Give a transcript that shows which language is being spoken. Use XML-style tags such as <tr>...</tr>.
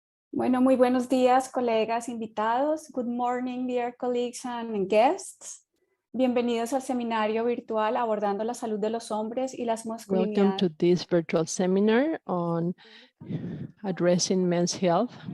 <es>Bueno, muy buenos días, colegas invitados.</es> <en>Good morning, dear colleagues and guests.</en> <es>Bienvenidos al seminario virtual abordando la salud de los hombres y las masculinidades.</es> <en>Welcome to this virtual seminar on addressing men's health.</en>